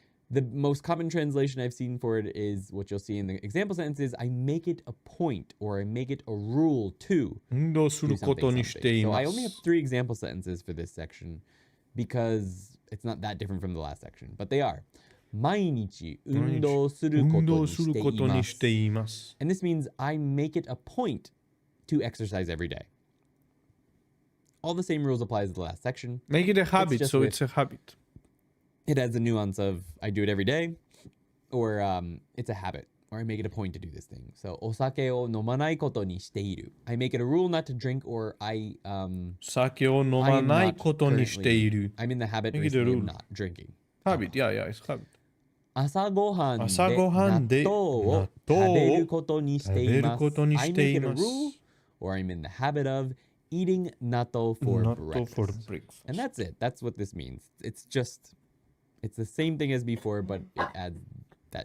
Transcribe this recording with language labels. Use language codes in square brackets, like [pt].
[en] The most common translation I've seen for it is what you'll see in the example sentence is I make it a point or I make it a rule to do something, something. So I only have 3 example sentences for this section because it's not that different from the last section, but they are. [ja] 毎日運動することにしています. [en] And this means I make it a point to exercise every day. All the same rules apply as the last section. Make it a habit, so it's a habit. It has the nuance of I do it every day, or it's a habit, or I make it a point to do this thing. [ja] So お酒を飲まないことにしている. [en] I make it a rule not to drink, or I [ja] 酒を飲まないことにしている. [en] I'm in the habit recently of not drinking. Habit, yeah, it's habit. [ja] 朝ごはんで納豆を食べることにしています。 [en] I make it a rule, or I'm in the habit of eating natto for breakfast. And that's it. That's what this means. It's the same thing as before, but it adds that.